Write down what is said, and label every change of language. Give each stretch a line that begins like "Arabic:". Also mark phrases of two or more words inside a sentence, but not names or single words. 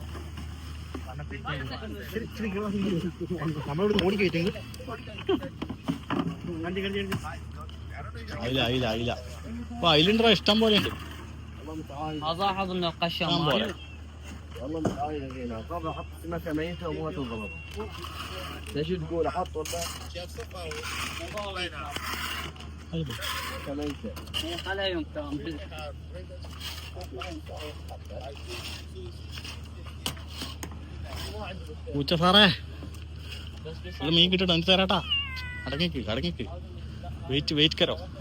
Malayalam: അയില അപ്പൊ അയിലുണ്ടോ ഇഷ്ടം പോലെ ഉണ്ട്.
Arabic: والله مش عايز هنا طب احط سمكه ميته وما تضرب ليش تقول احط ولا
Malayalam: പൂച്ച സാറേ മീൻ കിട്ടിട്ട് എനിക്ക് തരാട്ടാ.
Hindi: അടങ്ങിക്ക് वेट करो.